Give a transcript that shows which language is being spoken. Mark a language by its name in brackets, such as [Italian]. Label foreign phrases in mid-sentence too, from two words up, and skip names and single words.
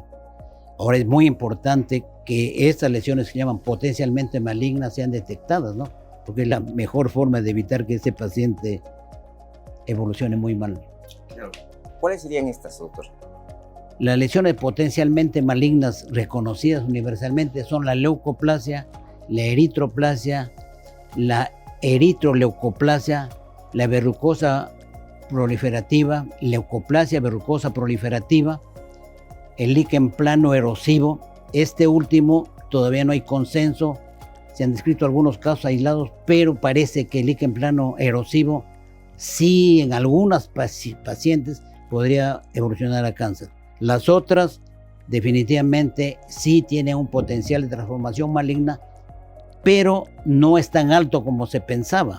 [Spanish] Ahora es muy importante que estas lesiones que se llaman potencialmente malignas sean detectadas, ¿no? Porque es la mejor forma de evitar que ese paciente evolucione muy mal. Claro. ¿Cuáles serían estas, doctor? Las lesiones potencialmente malignas reconocidas universalmente son la leucoplasia, la eritroplasia, la eritroleucoplasia, la verrucosa proliferativa, leucoplasia verrucosa proliferativa, el líquen plano erosivo. Este último todavía no hay consenso, se han descrito algunos casos aislados, pero parece que el líquen plano erosivo sí en algunas pacientes podría evolucionar a cáncer. Las otras definitivamente sí tienen un potencial de transformación maligna, pero no es tan alto como se pensaba.